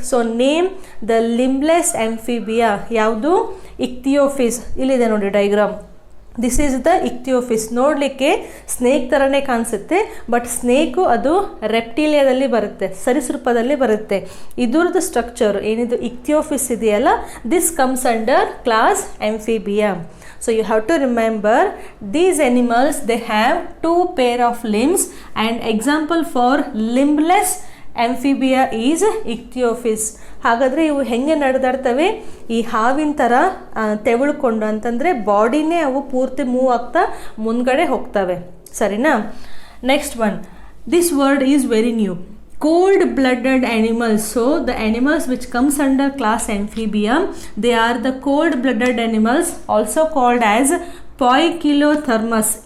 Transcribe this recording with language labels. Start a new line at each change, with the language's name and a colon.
English: So name the limbless Amphibia. ಯಾವುದು? Ichthyophis.
Kannada: ಇಲ್ಲಿದೆ ನೋಡಿ
English: Diagram. This is the Ichthyophis.
Kannada: ನೋಡಲಿಕ್ಕೆ ಸ್ನೇಕ್ ಥರನೇ ಕಾಣಿಸುತ್ತೆ, ಬಟ್ ಸ್ನೇಕು ಅದು ರೆಪ್ಟಿಲಿಯಾದಲ್ಲಿ ಬರುತ್ತೆ, ಸರೀಸೃಪದಲ್ಲಿ ಬರುತ್ತೆ. ಇದ್ರದ್ದು ಸ್ಟ್ರಕ್ಚರ್ ಏನಿದು ಇಕ್ತಿಯೋಫಿಸ್ ಇದೆಯಲ್ಲ,
English: This comes under class Amphibia. So you have to remember these animals, they have 2 pair of limbs, and example for limbless Amphibia is Ichthyophis.
Kannada: ಹಾಗಾದರೆ ಇವು ಹೆಂಗೆ ನಡೆದಾಡ್ತವೆ? ಈ ಹಾವಿನ ಥರ ತೆವಳ್ಕೊಂಡು, ಅಂತಂದರೆ ಬಾಡಿನೇ ಅವು ಪೂರ್ತಿ ಮೂವ್ ಆಗ್ತಾ ಮುಂದ್ಗಡೆ ಹೋಗ್ತವೆ. ಸರಿನಾ?
English: Next one, this word is very new. Cold blooded animals. So the animals which comes under class Amphibia, they are the cold blooded animals, also called as poikilotherms.